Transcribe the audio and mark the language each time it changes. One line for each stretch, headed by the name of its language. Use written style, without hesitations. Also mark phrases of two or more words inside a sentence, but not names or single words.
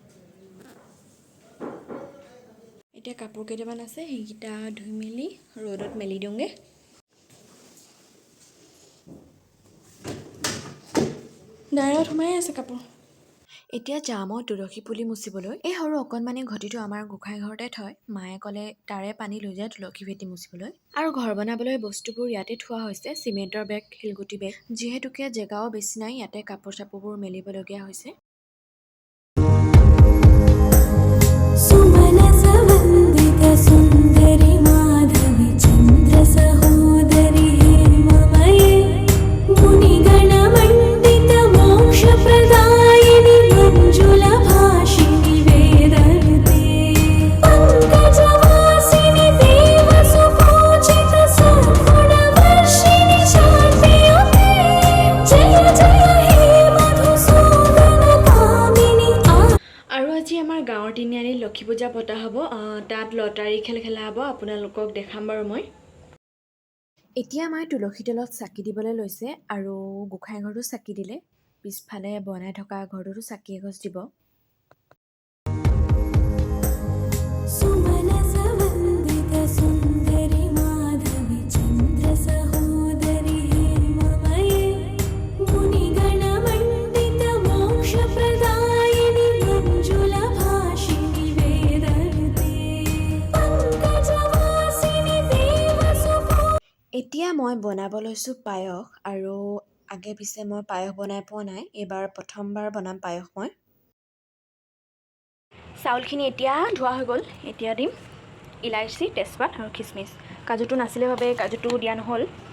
Assamese: এতিয়া কাপোৰ কেইটামান আছে সেইকেইটা ধুই মেলি ৰ'দত মেলি দিওঁগৈ ডাইৰত সোমাই আছে কাপোৰ এতিয়া যাম মই তুলসী পুলি মুচিবলৈ এই সৰু অকণমানি ঘটিটো আমাৰ গোঁসাই ঘৰতে থয় মায়ে ক'লে তাৰে পানী লৈ যায় তুলসী ভেটি মুচিবলৈ আৰু ঘৰ বনাবলৈ বস্তুবোৰ ইয়াতে থোৱা হৈছে চিমেণ্টৰ বেগ শিলগুটি বেগ যিহেতুকে জেগাও বেছি নাই ইয়াতে কাপোৰ চাপোৰবোৰ মেলিবলগীয়া হৈছে
Sanskrit: सुंदरी माधवी चंद्र सहोदरी हेममये मुनिगण मंडित मोक्ष प्रदायिनी मंजुला भाषिणी वेदन्ते पंकजवासिनी देव सुपूजित सद्गुण वर्षिणी शान्तियुते जय जय हे मधुसूदन कामिनी
Assamese: আৰু আজি আমাৰ গাঁৱৰ তিনিআলিত লক্ষী পূজা পতা হ'ব তাত লটাৰী খেল খেলা হ'ব আপোনালোকক দেখাম বাৰু মই এতিয়া মই তুলসী তলত চাকি দিবলৈ লৈছে আৰু গোঁসাই ঘৰটো চাকি দিলে পিছফালে বনাই থকা ঘৰটোতো চাকি এগছ দিব
Sanskrit: सुंदरी माधवी चंद्र सहोदरी हेममये मुनिगण मंडित मोक्ष प्रदायिनी मंजुला भाषिणी वेदन्ते पंकजवासिनी देव
Assamese: এতিয়া মই বনাব লৈছোঁ পায়স আৰু আগে পিছে মই পায়স বনাই পোৱা নাই এইবাৰ প্ৰথমবাৰ বনাম পায়স মই চাউলখিনি এতিয়া ধোৱা হৈ গ'ল এতিয়া দিম ইলাইচি তেজপাত আৰু খিচমিচ কাজুটো নাছিলে বাবে কাজুটো দিয়া নহ'ল